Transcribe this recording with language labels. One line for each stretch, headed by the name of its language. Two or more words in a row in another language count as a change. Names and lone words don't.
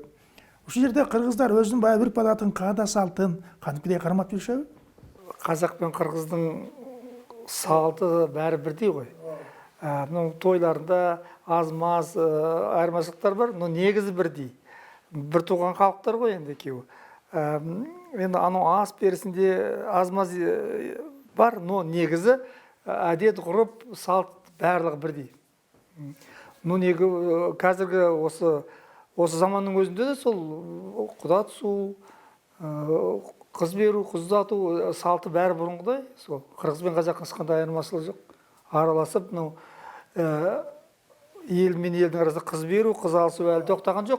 Kyrgyz: Ушул жерде кыргыздар өзүнүн баягы үрп адатын, каада салтын кантипдей кармап жүрүшөбү? Казак пен кыргыздын салты баары бирдей ғой. Мына тойларында аз-маз айырмашылыктар бар, но негизи бирдей. Бир тууган калктар ғой енді экөөбү. Енді анын ас берисинде аз-маз бар, но негизи адет,
Kazakh: ғұрып, салт барлығы бірдей. Ну неге қазіргі осы заманның өзінде де сол құда түсу, қыз беру, қыз ұзату салты бәрі бұрынғыдай. Сол қырғыз бен қазақтың ешқандай айырмашылығы жоқ. Араласып, ел мен елдің арасында қыз беру, қыз алысу әлі тоқтаған жоқ.